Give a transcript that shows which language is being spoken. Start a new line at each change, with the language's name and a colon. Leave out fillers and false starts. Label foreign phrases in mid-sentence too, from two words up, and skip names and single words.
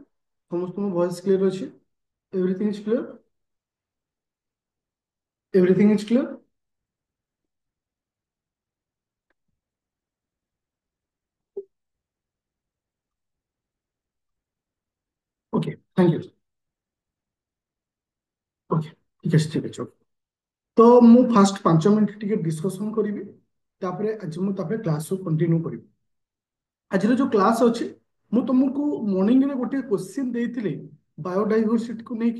English: ସମସ୍ତଙ୍କ voice clear ଅଛି? Everything is clear? Everything is clear? Okay, thank you.
Bangla: Okay, ঠিক আছে।
Odia: তো ମୁଁ ଫାଷ୍ଟ 5 ମିନିଟ୍ ଟିକେ ଡିସ୍କସନ୍ କରିବି, ତାପରେ ଆଜି ମୁଁ ତାପରେ କ୍ଲାସକୁ କଣ୍ଟିନ୍ୟୁ କରିବି। ଆଜିର ଯୋଉ କ୍ଲାସ୍ ଅଛି, ମୁଁ ତମକୁ ମର୍ଣ୍ଣିଂରେ ଗୋଟେ କ୍ୱେଶ୍ଚିନ୍ ଦେଇଥିଲି ବାୟୋଡାଇଭର୍ସିଟିକୁ ନେଇକି।